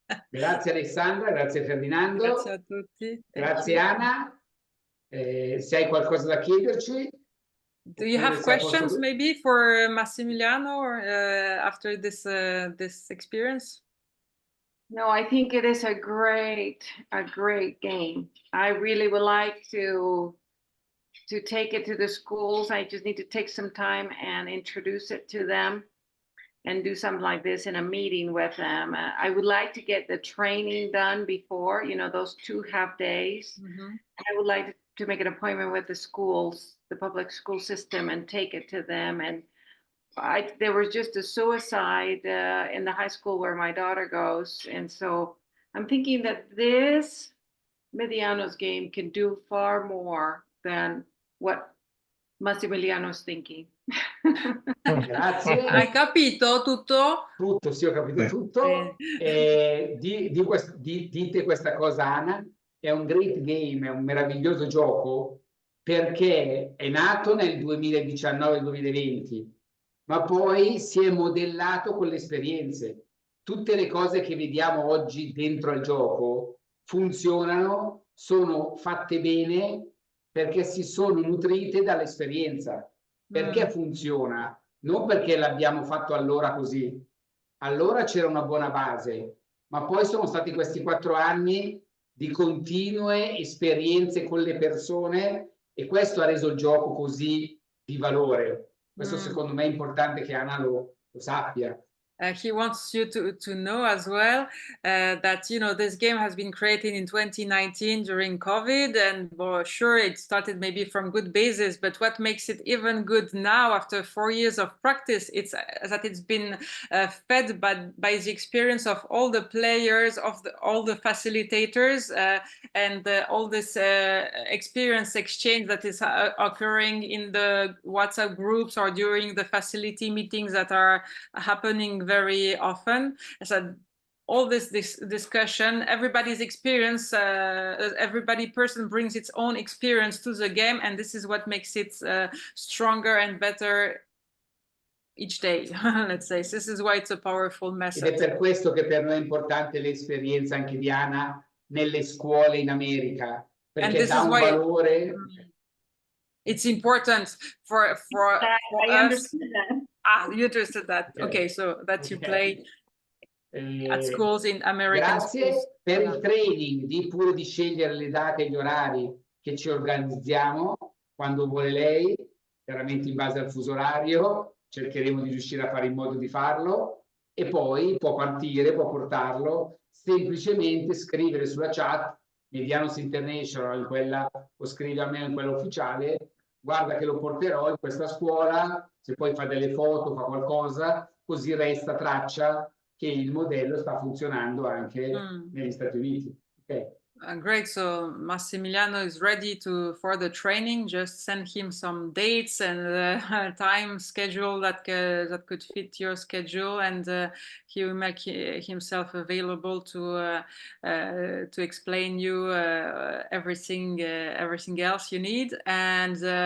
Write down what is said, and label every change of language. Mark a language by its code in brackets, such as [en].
[it] Grazie Alexandra, grazie Ferdinando. Grazie a tutti. Grazie Anna. Se hai qualcosa da chiederci. [en] Do you have questions maybe for Massimiliano or after this experience? No, I think it is a great game. I really would like to take it to the schools. I just need to take some time and introduce it to them and do something like this in a meeting with them. I would like to get the training done before, those 2 half days. I would like to make an appointment with the schools, the public school system, and take it to them. And there was just a suicide in the high school where my daughter goes. And so I'm thinking that this Medianos game can do far more than what Massimiliano's thinking. [it] Grazie. Hai capito tutto? Tutto, sì, ho capito tutto. Dite questa cosa, Anna, è un [en] great game, [it] è un meraviglioso gioco perché è nato nel 2019-2020. Ma poi si è modellato con le esperienze. Tutte le cose che vediamo oggi dentro al gioco funzionano, sono fatte bene perché si sono nutrite dall'esperienza. Perché funziona? Non perché l'abbiamo fatto allora così, allora c'era una buona base, ma poi sono stati questi 4 anni di continue esperienze con le persone e questo ha reso il gioco così di valore. Questo secondo me è importante che Anna lo sappia. [en] He wants you to know as well that, you know, this game has been created in 2019 during COVID, and well, sure, it started maybe from good basis, but what makes it even good now after 4 years of practice, it's that it's been fed by the experience of all the players, of all the facilitators, and all this experience exchange that is occurring in the WhatsApp groups or during the facility meetings that are happening very often. So all this discussion, everybody's experience, every person brings its own experience to the game, and this is what makes it stronger and better each day. Let's say this is why it's a powerful message. [it] Ed è per questo che per noi è importante l'esperienza anche di Anna nelle scuole in America, perché dà un valore. [en] It's important for I us. understood that. You understood that. Okay, so that you play at schools in American [it] Grazie [en] schools. [it] per il training, pure di scegliere le date e gli orari che ci organizziamo quando vuole lei, chiaramente in base al fuso orario, cercheremo di riuscire a fare in modo di farlo e poi può partire, può portarlo, semplicemente scrivere sulla chat Medianos International, in quella, o scrive a me in quella ufficiale, guarda che lo porterò in questa scuola, se poi fa delle foto, fa qualcosa, così resta traccia che il modello sta funzionando anche negli Stati Uniti. [en] Okay. Great. So Massimiliano is ready for the training. Just send him some dates and time schedule that could fit your schedule, and he will make himself available to explain you everything else you need, and